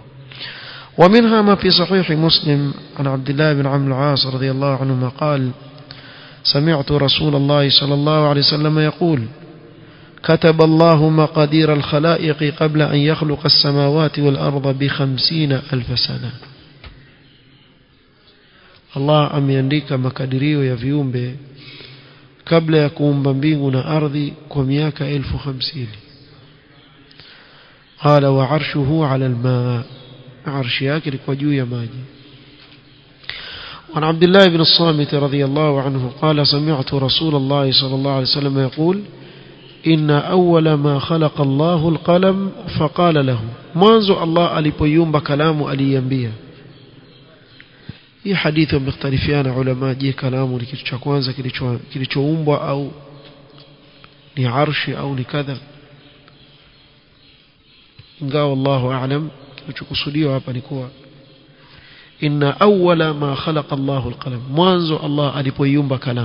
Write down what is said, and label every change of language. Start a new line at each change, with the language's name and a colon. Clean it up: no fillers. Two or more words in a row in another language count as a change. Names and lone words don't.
Arabic: ومنها ما في صحيح مسلم عن عبد الله بن عمرو العاص رضي الله عنهما قال: سمعت رسول الله صلى الله عليه وسلم يقول: كتب الله مقادير الخلائق قبل أن يخلق السماوات والأرض ب50,000 سنة.
Swahili: Allah ameandika makadirio ya viumbe kabla ya kuumba mbingu na ardhi kwa miaka 50,000.
Arabic: قال وعرشه على الماء,
Swahili: arshi yake liko juu ya maji.
Arabic: وعن عبد الله بن الصامت رضي الله عنه قال: سمعت رسول الله صلى الله عليه وسلم يقول: إن أول ما خلق الله القلم فقال له.
Swahili: mwanzo Allah alipoiumba kalamu aliambia. Hii hadithi wamekhtalifiana ulama, je kalamu ni kitu cha kwanza kilichoumbwa au ni arshi au ni kadha. Ingawa
Arabic: الله أعلم,
Swahili: kilichokusudiwa hapa ni kuwa
Arabic: إن أول ما خلق الله القلم,
Swahili: mwanzo Allah alipoiumba kalamu.